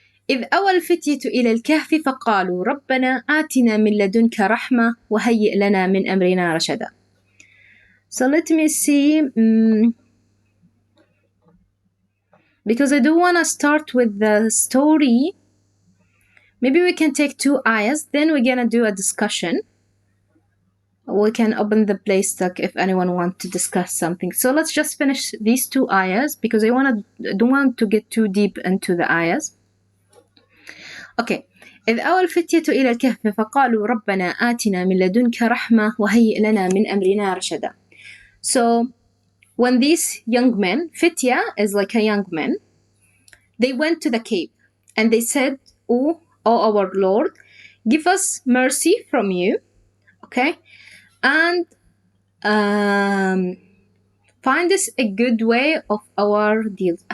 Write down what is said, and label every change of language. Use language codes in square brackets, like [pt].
[ar] إذ أوى الفتية إلى الكهف فقالوا ربنا آتنا من لدنك رحمة وهيئ لنا من أمرنا رشدا. [en] So let me see, because I do want to start with the story. Maybe we can take 2 ayahs, then we're gonna do a discussion. We can open the place like if anyone wants to discuss something. So let's just finish these 2 ayahs because I don't want to get too deep into the ayahs. Okay. [ar] إذ أوى الفتية إلى الكهف فقالوا ربنا آتنا من لدنك رحمة وهيئ لنا من أمرنا رشدا. [en] So when these young men, fitya is like a young man, they went to the cave and they said, oh our Lord, give us mercy from you, okay, and find us a good way of our deals.